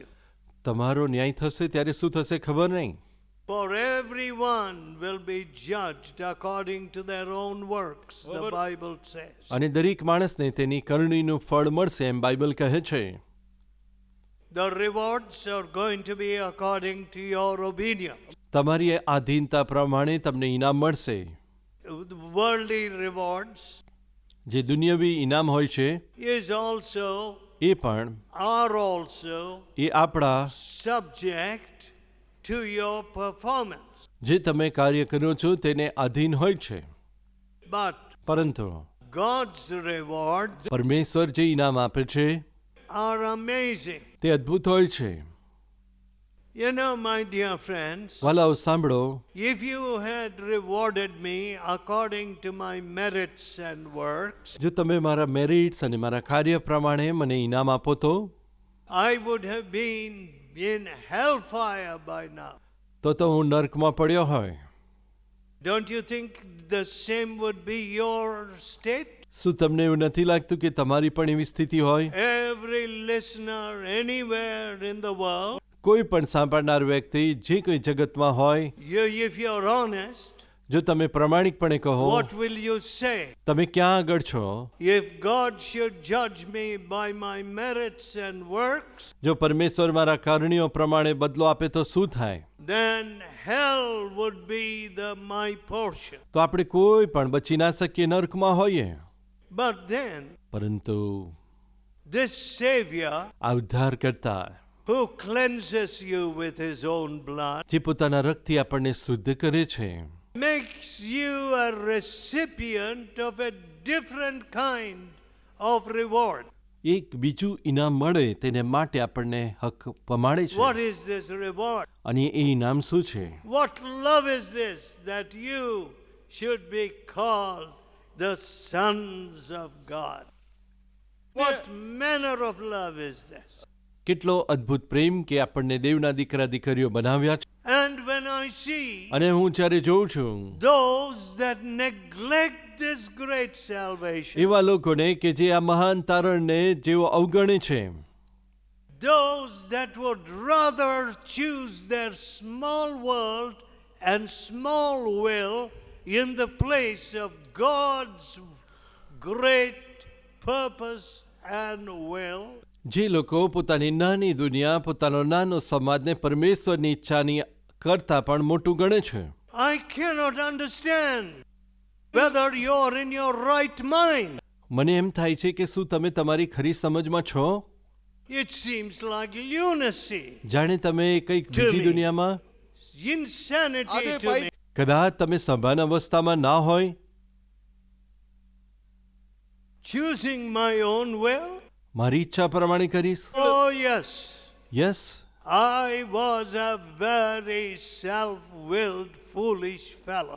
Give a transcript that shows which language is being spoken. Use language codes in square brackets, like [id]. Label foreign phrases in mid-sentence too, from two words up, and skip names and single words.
[gu] તમારો ન્યાય થશે ત્યારે શું થશે ખબર નહીં. [en] For everyone will be judged according to their own works, the Bible says. [gu] અને દરેક માણસને તેની કરણીનું ફળ મળશે એમ બાઇબલ કહે છે. [en] The rewards are going to be according to your obedience. [gu] તમારી આધીનતા પ્રમાણે તમને ઇનામ મળશે. [en] The worldly rewards [gu] જે દુનિયાવી ઇનામ હોય છે [en] is also, [gu] એ પણ [en] are also [gu] એ આપણા [en] subject to your performance. [gu] જે તમે કાર્ય કરો છો તેને આધીન હોય છે. [en] But [gu] પરંતુ [en] God's rewards [gu] પરમેશ્વર જે ઇનામ આપે છે [en] are amazing. [gu] તે અદ્ભુત હોય છે. [en] You know, my dear friends, [gu] વાલાઓ સાંભળો, [en] if you had rewarded me according to my merits and works, [gu] જો તમે મારા મેરિટ્સ અને મારા કાર્ય પ્રમાણે મને ઇનામ આપો તો [en] I would have been in hellfire by now. [gu] તો હું નર્કમાં પડ્યો હોય. [en] Don't you think the same would be your state? [gu] શું તમને એવું નથી લાગતું કે તમારી પણ એવી સ્થિતિ હોય? [en] Every listener anywhere in the world, [gu] કોઈ પણ સાંભળનાર વ્યક્તિ જે કોઈ જગતમાં હોય, [en] if you're honest, [gu] જો તમે પ્રમાણિકપણે કહો, [en] what will you say? [gu] તમે ક્યાં આગળ છો? [en] If God should judge me by my merits and works, [gu] જો પરમેશ્વર મારા કારણીઓ પ્રમાણે બદલો આપે તો શું થાય? [en] then hell would be my portion. [gu] તો આપણે કોઈ પણ બચી ના શકીએ, નર્કમાં હોઈએ. [en] But then [gu] પરંતુ [en] this Savior [gu] આ ઉદ્ધાર કરતા [en] who cleanses you with his own blood, [gu] જે પોતાના રક્તથી આપણને શુદ્ધ કરે છે, [en] makes you a recipient of a different kind of reward. [gu] એક બીજું ઇનામ મળે તેને માટે આપણને હક પમાડે છે. [en] What is this reward? [gu] અને એ ઇનામ શું છે? [en] What love is this that you should be called the sons of God? What manner of love is this? [gu] કેટલો અદ્ભુત પ્રેમ કે આપણને દેવના દીકરા દીકરીઓ બનાવ્યા છે. [en] And when I see [gu] અને હું જ્યારે જોઉં છું [en] those that neglect this great salvation, [gu] એવા લોકોને કે જે આ મહાન તારણને જેઓ અવગણે છે, [en] those that would rather choose their small world and small will in the place of God's great purpose and will, [gu] જે લોકો પોતાની નાની દુનિયા, પોતાનો નાનો સમાજને પરમેશ્વરની ઈચ્છાની કરતા પણ મોટું ગણે છે. [en] I cannot understand whether you're in your right mind. [gu] મને એમ થાય છે કે શું તમે તમારી ખરી સમજમાં છો? [en] It seems like lunacy, [gu] જાણે તમે કંઈક બીજી દુનિયામાં, [en] insanity [gu] આને [en] to [gu] ભાઈ- [en] me. [gu] કદાચ તમે સભાન અવસ્થામાં ના હોય, [en] Choosing my own will? [gu] મારી ઈચ્છા પ્રમાણે કરીશ. [en] Oh, yes. [gu] યસ, [en] I was a very self-willed, foolish fellow.